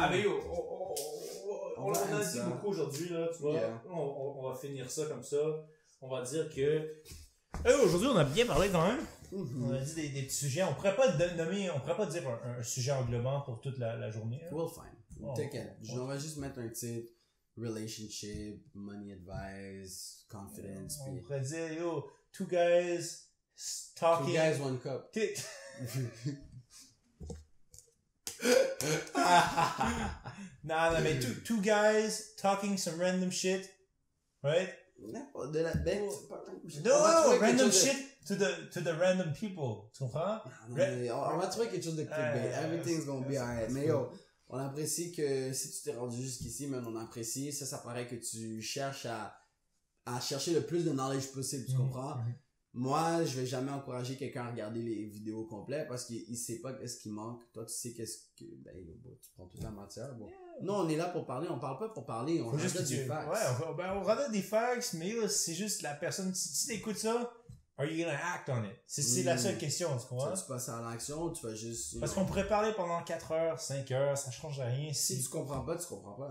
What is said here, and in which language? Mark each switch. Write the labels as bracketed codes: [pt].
[fr] Ah, mais yo, on en a dit beaucoup aujourd'hui, là, tu vois. Yeah. On va finir ça comme ça. On va dire que. Aujourd'hui, on a bien parlé quand même. Mm-hmm. On a dit des petits sujets. On pourrait pas dire un sujet englobant pour toute la journée. Hein. [en] We'll find. Oh, [fr] T'inquiète. On va juste mettre un titre. [en] Relationship, money advice, confidence. [fr] On puis... pourrait dire, [en] yo, two guys talking. Two guys, one cup. [fr] non, mais [en] two guys talking some random shit, right? [fr] N'importe de la bête. [en] No, random shit to the random people. [fr] Tu comprends? On va trouver quelque chose de clickbait. [en] Everything's gonna be alright. [fr] Mais yo, on apprécie que si tu t'es rendu jusqu'ici, même on apprécie. Ça paraît que tu cherches à chercher le plus de knowledge possible. Tu comprends? Moi, je vais jamais encourager quelqu'un à regarder les vidéos complètes parce qu'il sait pas qu'est-ce qui manque. Toi, tu sais qu'est-ce que, tu prends toute la matière. Bon. Non, on est là pour parler. On parle pas pour parler. On rajoute des facts. Ouais, on rajoute des facts, mais là, c'est juste la personne. [en] Si tu écoutes ça, are you gonna act on it? [fr] C'est la seule question, tu comprends? Tu passes à l'action ou tu vas juste. Parce qu'on pourrait parler pendant 4 heures, 5 heures, ça change rien. Si tu comprends pas, tu comprends pas.